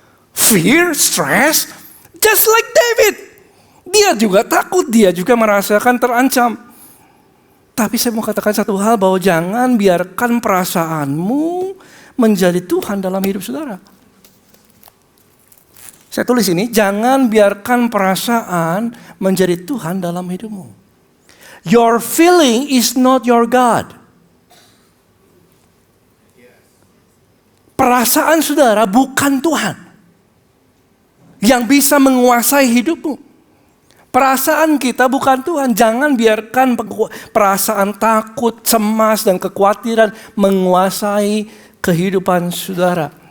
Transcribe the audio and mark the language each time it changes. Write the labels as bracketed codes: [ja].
[en] Fear, stress, just like David. [id] Dia juga takut, dia juga merasakan terancam. Tapi saya mau katakan satu hal, bahwa jangan biarkan perasaanmu menjadi Tuhan dalam hidup saudara. Saya tulis ini, jangan biarkan perasaan menjadi Tuhan dalam hidupmu. [en] Your feeling is not your God. [id] Perasaan saudara bukan Tuhan yang bisa menguasai hidupmu. Perasaan kita bukan Tuhan. Jangan biarkan perasaan takut, cemas, dan kekhawatiran menguasai kehidupan saudara.